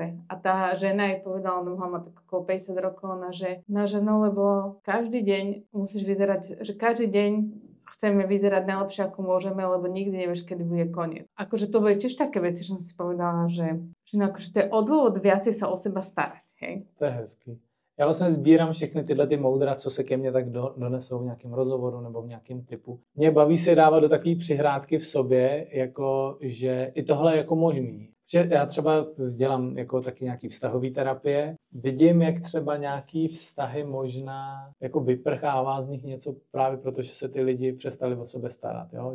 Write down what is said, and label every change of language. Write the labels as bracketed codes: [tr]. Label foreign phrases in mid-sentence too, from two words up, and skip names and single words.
[sk] A tá žena jej povedala, ona má tak okolo 50 rokov, ona, že no, lebo každý deň musíš vyzerať, že každý deň chceme vyzerať najlepšie, ako môžeme, lebo nikdy nevieš, kedy bude koniec. Akože to boli tiež také veci, že som si povedala, že akože to je o dôvod viacej sa o seba starať, hej? [cs] To je hezký. Já vlastně sbírám všechny tyhle ty moudra, co se ke mně tak donesou v nějakém rozhovoru nebo v nějakém typu. Mě baví se dávat do takové přihrádky v sobě, jako že i tohle je jako možný. Že já třeba dělám jako taky nějaký vztahový terapie, vidím, jak třeba nějaký vztahy možná jako vyprchává z nich něco právě proto, že se ty lidi přestali o sebe starat, jo?